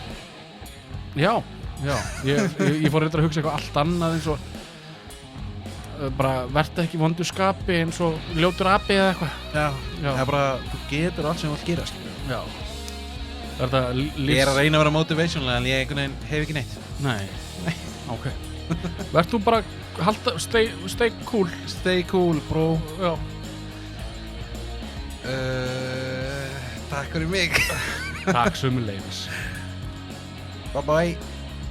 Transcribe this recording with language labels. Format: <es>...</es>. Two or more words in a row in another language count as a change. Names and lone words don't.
<is>Já, ég fór reyndar að hugsa eitthvað allt annað eins og bara vertu ekki í vondu skapi eins og ljótur api eða eitthvað. Já, Já. það er bara, þú getur allt sem þú vilt gerast. Já. Þetta Ég er að reyna að vera motivational en ég einhvern veginn hef ekki neitt. Nei, ok. Vertu bara</is> <en>stay cool. Stay cool, bro.</en> <is>Já. Takk fyrir mig. Takk sömuleiðis.</is> <en>Bye bye.</en>